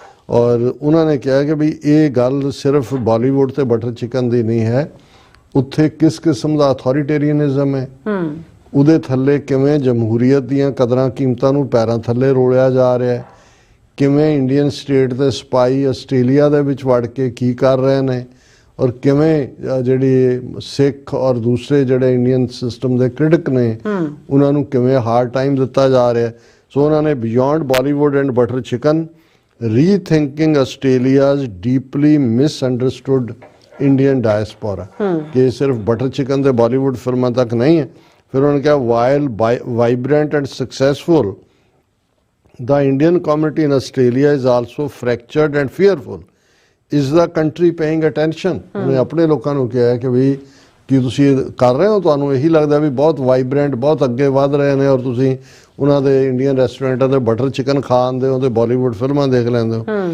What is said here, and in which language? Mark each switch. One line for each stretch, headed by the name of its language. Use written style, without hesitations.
Punjabi: ਔਰ ਉਹਨਾਂ ਨੇ ਕਿਹਾ ਕਿ ਵੀ ਇਹ ਗੱਲ ਸਿਰਫ ਬਾਲੀਵੁੱਡ ਤੇ ਬਟਰ ਚਿਕਨ ਦੀ ਨਹੀਂ ਹੈ, ਉੱਥੇ ਕਿਸ ਕਿਸਮ ਦਾ ਅਥੋਰੀਟੇਰੀਅਨਿਜ਼ਮ ਹੈ, ਉਹਦੇ ਥੱਲੇ ਕਿਵੇਂ ਜਮਹੂਰੀਅਤ ਦੀਆਂ ਕਦਰਾਂ ਕੀਮਤਾਂ ਨੂੰ ਪੈਰਾਂ ਥੱਲੇ ਰੋਲਿਆ ਜਾ ਰਿਹਾ ਹੈ, ਕਿਵੇਂ ਇੰਡੀਅਨ ਸਟੇਟ ਦੇ ਸਿਪਾਹੀ ਆਸਟ੍ਰੇਲੀਆ ਦੇ ਵਿੱਚ ਵੜ ਕੇ ਕੀ ਕਰ ਰਹੇ ਨੇ, ਔਰ ਕਿਵੇਂ ਜਿਹੜੀ ਸਿੱਖ ਔਰ ਦੂਸਰੇ ਜਿਹੜੇ ਇੰਡੀਅਨ ਸਿਸਟਮ ਦੇ ਕ੍ਰਿਟਿਕ ਨੇ ਉਹਨਾਂ ਨੂੰ ਕਿਵੇਂ ਹਾਰਡ ਟਾਈਮ ਦਿੱਤਾ ਜਾ ਰਿਹਾ। ਸੋ ਉਹਨਾਂ ਨੇ
English: beyond Bollywood and butter chicken rethinking Australia's deeply misunderstood Indian diaspora,
Punjabi: ਕਿ ਸਿਰਫ ਬਟਰ ਚਿਕਨ ਤੇ ਬਾਲੀਵੁੱਡ ਫਿਲਮਾਂ ਤੱਕ ਨਹੀਂ ਹੈ। ਫਿਰ ਉਹਨਾਂ ਨੇ ਕਿਹਾ
English: While vibrant and successful the Indian community in Australia is also fractured and fearful. Is the country paying attention?
Punjabi: ਉਹਨੇ ਆਪਣੇ ਲੋਕਾਂ ਨੂੰ ਕਿਹਾ ਹੈ ਕਿ ਵੀ ਕੀ ਤੁਸੀਂ ਕਰ ਰਹੇ ਹੋ, ਤੁਹਾਨੂੰ ਇਹੀ ਲੱਗਦਾ ਵੀ ਬਹੁਤ ਵਾਈਬ੍ਰੈਂਟ, ਬਹੁਤ ਅੱਗੇ ਵਧ ਰਹੇ ਨੇ, ਔਰ ਤੁਸੀਂ ਉਹਨਾਂ ਦੇ ਇੰਡੀਅਨ ਰੈਸਟੋਰੈਂਟਾਂ ਦੇ ਬਟਰ ਚਿਕਨ ਖਾ ਆਉਂਦੇ ਹੋ ਤੇ ਬਾਲੀਵੁੱਡ ਫਿਲਮਾਂ ਦੇਖ ਲੈਂਦੇ ਹੋ।